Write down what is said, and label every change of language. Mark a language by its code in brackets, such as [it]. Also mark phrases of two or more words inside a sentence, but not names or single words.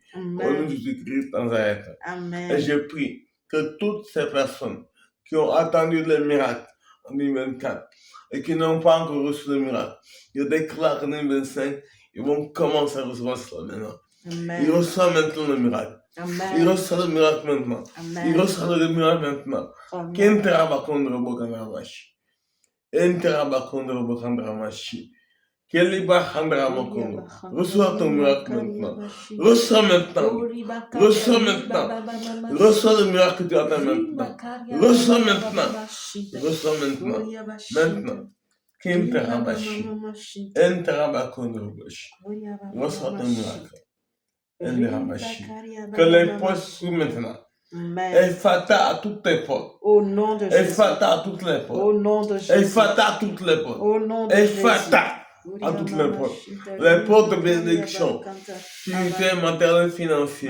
[fr] Au nom de Jésus-Christ Nazareth. Et je prie que toutes ces personnes qui ont attendu le miracle en 2024 et qui n'ont pas encore reçu le miracle, je déclare qu'en 2025, ils vont commencer à recevoir cela maintenant. Amen. Ils reçoivent maintenant le miracle. Amen. Ils reçoivent le miracle maintenant. Amen. Ils reçoivent le miracle maintenant. Kentera bakondra bokandra mashi. Entera bakondra bokandra mashi. Keliba handra makondo. Reçois ton miracle maintenant. Reçois maintenant. Reçois maintenant. Reçois le miracle que tu attends maintenant. Reçois maintenant. Reçois maintenant. Maintenant. Kentera bashi. Entera bakondra bashi. Reçois ton miracle. Entera bashi. Que les poches s'ouvrent maintenant. Ephata à toutes les portes. Au nom de Jésus. Ephata à toutes les portes. Au nom de Jésus. Ephata à toutes les portes. Au nom de Ephata Jésus. à toutes les portes. Les portes de bénédiction, unité matérielle financière,